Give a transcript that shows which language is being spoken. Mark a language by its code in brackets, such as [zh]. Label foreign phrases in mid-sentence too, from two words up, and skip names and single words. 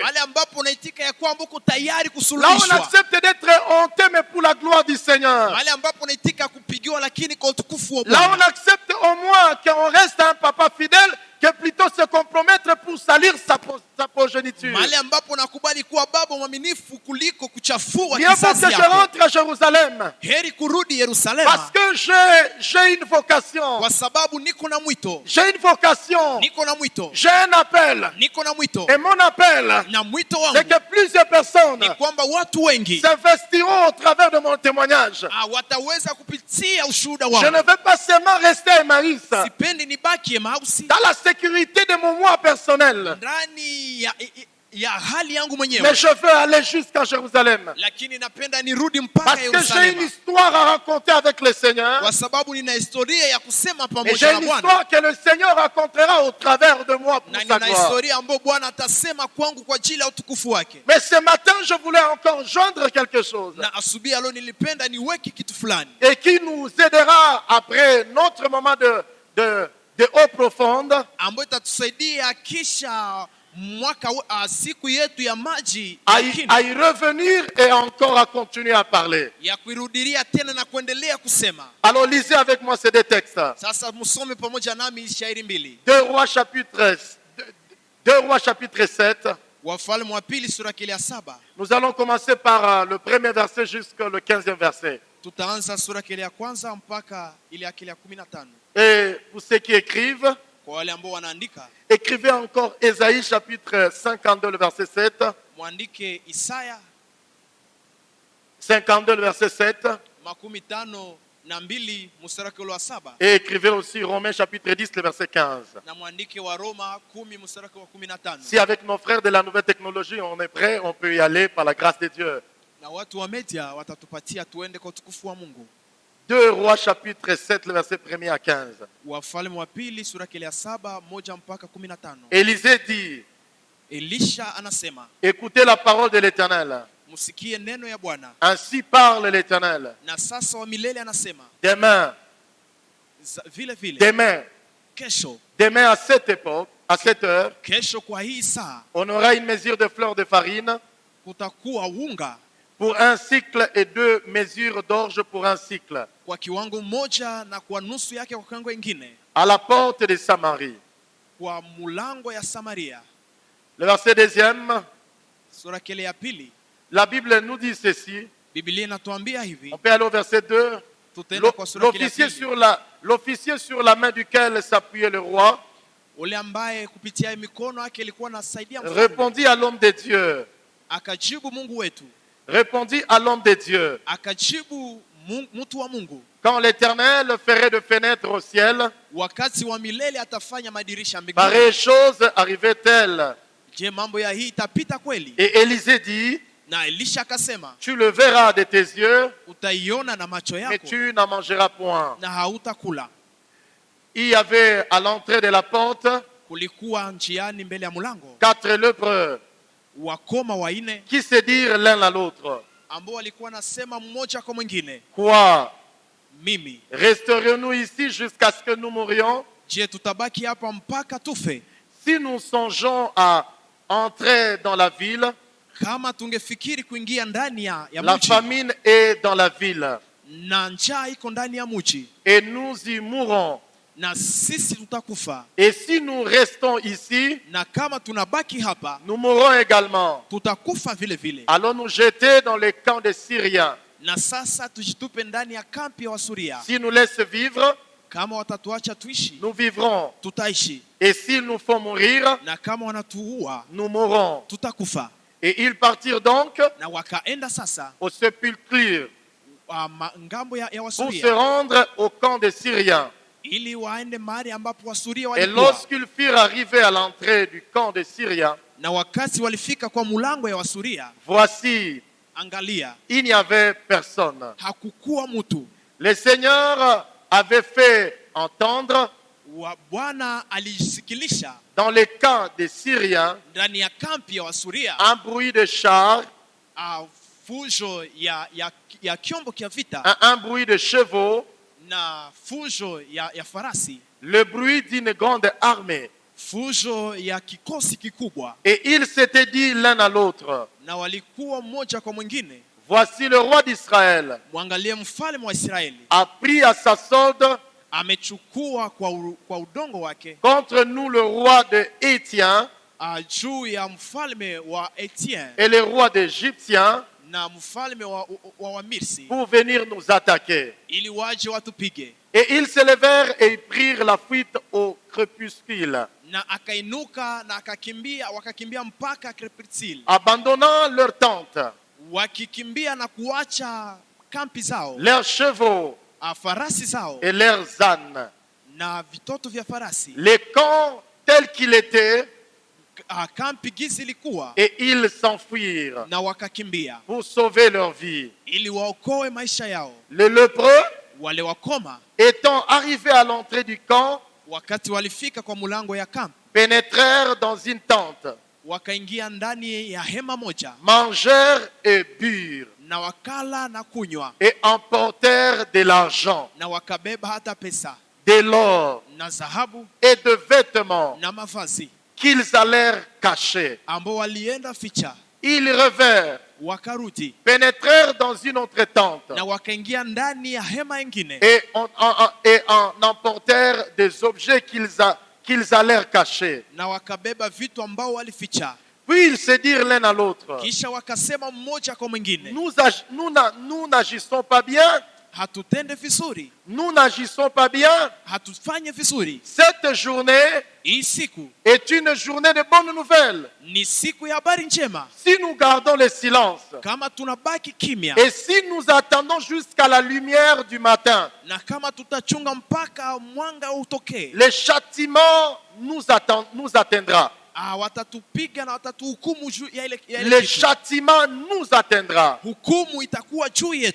[sw] mahali ambapo unaitika ya kwamba uko tayari [fr] Là où on [sw] kusulubishwa, [fr] accepte d'être honté, mais pour la gloire du Seigneur. [sw] mahali ambapo unaitika kupigiwa lakini kwa utukufu wa [fr] Là où on [sw] Bwana, [fr] accepte au moins qu'on reste un papa fidèle, que plutôt se compromettre pour salir sa progéniture. [sw] mahali ambapo unakubali kuwa baba mwaminifu kuliko kuchafua [fr] Bien faut [sw] kizazi [fr] que je [sw] yako. [fr] rentre à Jérusalem. [sw] Heri kurudi Yerusalemu [fr] Parce que j'ai une vocation. [sw] kwa sababu niko na mwito, [fr] J'ai une vocation. [sw] niko na mwito, [fr] J'ai un appel. [sw] niko na mwito. [fr] Et mon appel, [sw] Na mwito [fr] c'est [sw] wangu [fr] que plusieurs personnes [sw] ni kwamba watu wengi [fr] s'investiront au travers de mon témoignage. [sw] wataweza kupitia ushuhuda [fr] Je ne [sw] wangu. [fr] veux pas seulement rester à Emmaüs. [sw] Sipendi nibaki Emausi [fr] Dans la sécurité de mon moi personnel. [sw] ndani ya hali yangu [fr] Mais [sw] mwenyewe, [fr] je veux aller jusqu'à Jérusalem. [sw] lakini napenda nirudi mpaka [fr] Parce que j'ai une [sw] Yerusalemu [fr] histoire à raconter avec le Seigneur. [sw] kwa sababu nina historia ya kusema [fr] Et [sw] pamoja [fr] j'ai [sw] na [fr] une [sw] Bwana, [fr] histoire que le Seigneur racontera au travers de moi pour [sw] na [fr] sa [sw] nina [fr] gloire. [sw] historia ambayo Bwana atasema kwangu kwa ajili ya utukufu wake. [fr] Mais ce matin, je voulais encore joindre quelque chose. [sw] Na asubuhi ya leo nilipenda niweke kitu fulani [fr] Et qui nous aidera après notre moment de eau profonde. [sw] ambayo itatusaidia kisha siku yetu ya maji [fr] À [sw] ya [fr] y, [sw] kina, [fr] à y revenir et encore à continuer à parler. [sw] ya kuirudilia tena na kuendelea kusema. [fr] Alors lisez avec moi ces deux textes. [sw] Sasa msome pamoja nami shairi mbili. [fr] 2 Rois chapitre 7. [sw] Wafalme wa pili sura kile ya 7. [fr] Nous allons commencer par le premier verset jusqu'au 15e verset. [sw] Tutaanza sura kile ya kwanza mpaka ile ya kile ya 15. [fr] Et pour ceux qui écrivent, [sw] Kwa wale ambao wanaandika, [fr] écrivez encore Ésaïe chapitre 52, le verset 7. [sw] mwandike Isaya [fr] 52, le verset 7. [sw] 52 mstari ule wa 7, [fr] Et écrivez aussi Romains chapitre 10, le verset 15. [sw] na mwandike wa Roma 10 mstari wa 15. [fr] Si avec nos frères de la nouvelle technologie, on est prêt, on peut y aller par la grâce de Dieu. [sw] Na watu wa media watatupatia tuende kwa utukufu wa Mungu. [fr] 2 Rois chapitre 7, le verset 1er à 15. [sw] Wafalme wa pili sura kile ya 7 1 mpaka 15. [fr] Élisée dit, [sw] Elisha anasema, [fr] écoutez la parole de l'Éternel. [sw] msikie neno ya Bwana. [fr] Ainsi parle l'Éternel. [sw] Na sasa wa milele anasema, [fr] Demain, [sw] vile vile [fr] demain, [sw] kesho, [fr] demain à cette époque, à cette heure, [sw] kesho kwa hii saa [fr] on aura une mesure de fleur de farine [sw] kutakuwa unga [fr] pour un cycle et 2 mesures d'orge pour un cycle [sw] kwa kiwango moja na kwa nusu yake kwa kiwango kingine [fr] à la porte de Samarie. [sw] kwa mulango ya Samaria. [fr] Le verset 2e, [sw] Sura kile ya pili, [fr] la Bible nous dit ceci. [sw] Biblia inatuambia hivi. [fr] On peut aller au verset 2. [sw] Tutaenda kwa sura kile ya pili. [fr] L'officier sur la main duquel s'appuyait le roi [sw] Ule ambaye kupitia mikono yake ilikuwa anasaidia mfalme [fr] répondit à l'homme de Dieu. [sw] akajibu Mungu wetu, [fr] Répondit à l'homme de Dieu. [sw] akajibu mtu wa Mungu, [fr] Quand l'Éternel ferait de fenêtres au ciel, [sw] wakati wa milele atafanya madirisha mbinguni. [fr] pareille chose arrivait-elle? [sw] Je, mambo ya hii itapita kweli? [fr] Et Élisée dit, [sw] Na Elisha akasema, [fr] tu le verras de tes yeux, [sw] utaiona na macho [fr] mais [sw] yako [fr] tu n'en mangeras point. [sw] na hautakula. [fr] Il y avait à l'entrée de la porte [sw] kulikuwa njiani mbele ya mlango [fr] 4 lépreux [sw] wakoma waine [fr] qui se dirent l'un à l'autre, [sw] ambao walikuwa nasema mmoja kwa mwingine, [fr] quoi, [sw] mimi, [fr] resterons-nous ici jusqu'à ce que nous mourions? [sw] je tutabaki hapa mpaka tufe? [fr] Si nous songeons à entrer dans la ville, [sw] Kama tungefikiri kuingia ndani ya [fr] la [sw] mji [fr] famine est dans la ville [sw] na njaa iko ndani ya mji [fr] et nous y mourrons. [sw] na sisi tutakufa, [fr] Et si nous restons ici, [sw] na kama tunabaki hapa [fr] nous mourrons également. [sw] tutakufa vile vile. [fr] Allons nous jeter dans les camps des Syriens. [sw] Na sasa tujitupe ndani ya kampi ya Wasuria. [fr] S'ils nous laissent vivre, [sw] Kama watatuacha tuishi, [fr] nous vivrons. [sw] tutaishi, [fr] Et s'ils nous font mourir, [sw] na kama wanatuua [fr] nous mourrons. [sw] tutakufa. [fr] Et ils partirent donc [sw] Na wakaenda sasa [fr] au sépulcre [sw] ngambo ya [fr] pour se [sw] Wasuria [fr] rendre au camp des Syriens. [sw] ili waende mahali ambapo Wasuria [fr] Et [sw] walikuwa. [fr] lorsqu'ils furent arrivés à l'entrée du camp des Syriens, [sw] Na wakati walifika kwa mulango ya Wasuria, [fr] voici, [sw] angalia, [fr] il n'y avait personne. [sw] hakukuwa mtu. [fr] Le Seigneur avait fait entendre [sw] Bwana alisikilisha [fr] dans les camps des Syriens [sw] ndani ya kampi ya Wasuria [fr] un bruit de chars, [sw] fujo ya kyombo kia vita [fr] un bruit de chevaux, [sw] na fujo ya farasi, [fr] le bruit d'une grande armée. [sw] fujo ya kikosi kikubwa. [fr] Et ils s'étaient dit l'un à l'autre, [sw] Na walikuwa mmoja kwa mwingine, [fr] voici le roi d'Israël [sw] mwangalie mfalme wa Israeli [fr] a pris à sa solde [sw] amechukua kwa udongo wake [fr] contre nous le roi de Hétien [sw] juu ya mfalme wa Etienne [fr] et le roi d'Égyptien [sw] na mfalme wa Wamirsi [fr] pour venir nous attaquer. [sw] ili waje watupige. [fr] Et ils se levèrent et ils prirent la fuite au crépuscule, [sw] Na akainuka na wakakimbia mpaka Krepitsil, [fr] abandonnant leurs tentes, [sw] wakikimbia na kuacha kampi zao, [fr] leurs chevaux [sw] farasi zao [fr] et leurs ânes. [sw] na vitoto vya farasi. [fr] Les camps tels qu'il était, [sw] Kampi gizi ilikuwa, [fr] et ils s'enfuirent [sw] na wakakimbia [fr] pour sauver leur vie. [sw] ili waokoe maisha yao. [fr] Les lépreux, [sw] Wale wakoma [fr] étant arrivés à l'entrée du camp, [sw] wakati walifika kwa mulango ya kampi, [fr] pénétrèrent dans une tente, [sw] wakaingia ndani ya hema moja, [fr] mangèrent et burent, [sw] na wakala na kunywa, [fr] et emportèrent de l'argent, [sw] na wakabeba hata pesa [fr] de l'or [sw] na dhahabu [fr] et de vêtements [sw] na mavazi [fr] qu'ils allèrent cacher. [sw] ambao walienda ficha. [fr] Ils revinrent, [sw] Wakarudi [fr] pénétrèrent dans une autre tente [sw] na wakaingia ndani ya hema ingine, [fr] et en emportèrent des objets qu'ils allèrent cacher. [sw] na wakabeba vitu ambao walificha. [fr] Puis ils se dirent l'un à l'autre, [sw] Kisha wakasema mmoja kwa mwingine, [fr] nous n'agissons pas bien, [sw] hatutende vizuri, [fr] nous n'agissons pas bien. [sw] hatufanye vizuri. [fr] Cette journée [sw] Hii siku [fr] est une journée de bonnes nouvelles. [sw] ni siku ya habari njema. [fr] Si nous gardons le silence [sw] Kama tunabaki kimya [fr] et si nous attendons jusqu'à la lumière du matin, [sw] na kama tutachunga mpaka mwanga utokee, [fr] le châtiment nous atteindra. [sw] watatupiga na watatuhukumu juu ya ile [fr] Le [sw] kitu. [fr] châtiment nous atteindra. [sw] Hukumu itakuwa juu yetu.